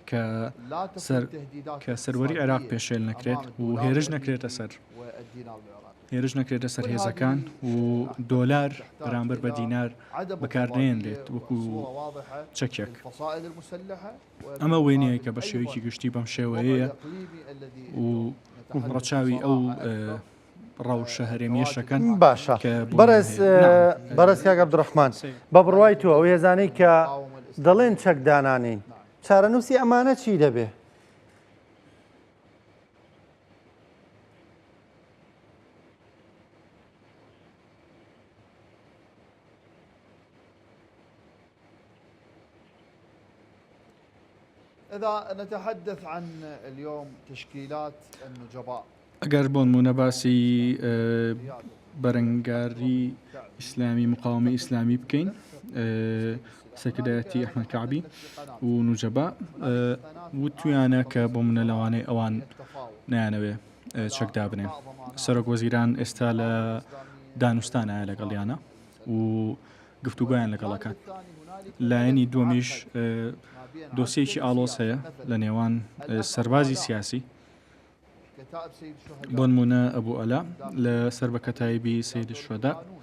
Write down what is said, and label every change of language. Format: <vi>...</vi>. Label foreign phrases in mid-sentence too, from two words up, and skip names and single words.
<ckb>کە سەروەری عێراق پێشێل نەکرێت و هێرش نەکرێتە سەر هێرش نەکرێتە سەر هێزەکان و دۆلار بەرامبەر بە دینار بەکارنێنرێت وەکو چەکێک ئەمە وێنەیە کە بە شێوەیەکی گشتی بەم شێوەیە و ڕەچاوی ئەو ڕەوشە هەرێمیەشەکەن باشە بەڕێز کاک عەبدوڕەحمان بە بڕوای تو ئەو هێزانەی کە دەڵێن چەک دانانین چارەنووسی ئەمانە چی دەبێ؟</ckb> <ar>إذا نتحدث عن اليوم تشكيلات النجباء</ar> <ckb>ئەگەر بۆ نمونە باسی بەرەنگاری ئیسلامی</ckb> <ar>مقاومە ئیسلامی</ar> <ckb>بکەین سەکردایەتی ئەحمەد کەعبی و نوجەبا وتویانە کە بۆ منە لەوانەیە ئەوان نایانەوێ چەکدا بنێن سەرۆک وەزیران ئێستا لە دانوستانایە لەگەڵیانە و گفتوگویان لەگەڵەکان لایەنی دووەمیش دۆسیەکی ئاڵۆز هەیە لە نێوان سەربازی سیاسی بۆ نمونە ئەبوو ئەلا لە سەر بە کەتایبی سەید الشوهەدا</ckb>